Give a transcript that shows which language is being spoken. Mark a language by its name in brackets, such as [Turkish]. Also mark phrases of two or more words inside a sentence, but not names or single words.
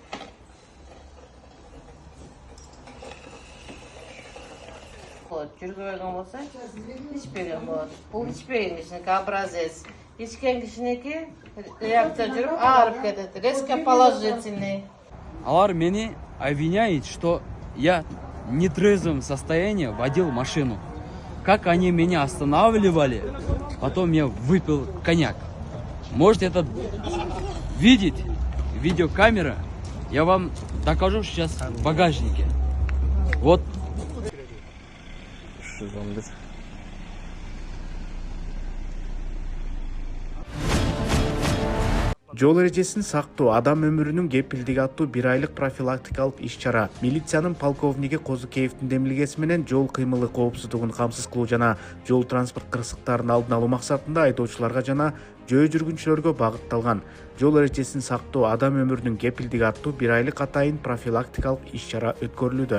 [Kyrgyz] Жүргүбөгөн болсо ичпеген болот. Бул ичпеген кишиники образец. Ичкен кишиники реакция жүрүп аарып кетет. [Russian] Резко положительный. [Kyrgyz] Алар мени [Russian] обвиняют, что я в нетрезвом состоянии водил машину. Как они меня останавливали, потом я выпил коньяк. Можете это видеть, видеокамера. Я вам докажу сейчас в багажнике. Вот. [Kyrgyz] Жол эрежесин сактоо, адам өмүрүнүн кепилдиги аттуу 1 айлык профилактикалык иш-чара милициянын полковниги Козукеевдин демилгеси менен жол кыймылы коопсуздугун камсыз кылуу жана жол транспорт кырсыктарын алдын алуу максатында айдоочуларга жана жөө жүргүнчүлөргө багытталган жол эрежесин сактоо, адам өмүрүнүн кепилдиги аттуу 1 айлык атайын профилактикалык иш-чара өткөрүлүүдө.